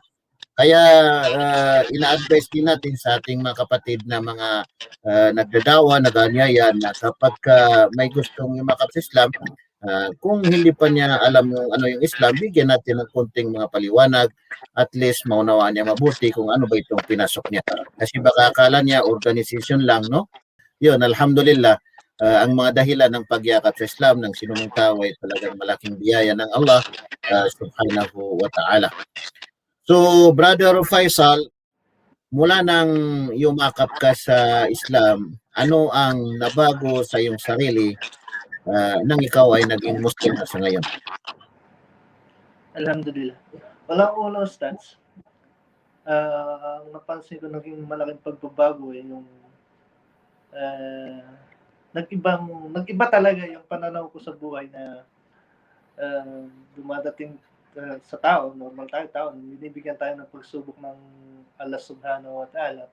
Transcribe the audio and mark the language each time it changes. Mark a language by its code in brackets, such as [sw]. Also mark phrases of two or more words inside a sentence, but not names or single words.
[tl] Kaya ina-advise din natin sa ating mga kapatid na mga nagdadawa, nag-anyaya na kapag may gustong yumakap sa Islam, kung hindi pa niya alam yung ano yung Islam, bigyan natin ng konting mga paliwanag, [en] at least [tl] maunawaan niya mabuti kung ano ba itong pinasok niya. Kasi baka akala niya organization lang, no? Yun, alhamdulillah, ang mga dahilan ng pagyakap sa Islam ng sinumang tao ay talagang malaking biyaya ng Allah [ar] سبحانه وتعالى. [tl] So, Brother Faisal, mula nang yumakap ka sa Islam, ano ang nabago sa iyong sarili nang ikaw ay naging Muslim na sa ngayon? Alhamdulillah. Unang-una, Ustads, ang napansin ko naging malaking pagbabago yung ah, nag-iba talaga yung pananaw ko sa buhay na dumadating sa tao, normal tayo tao, binibigyan tayo ng pagsubok ng Allah [ar] سبحانه وتعالى.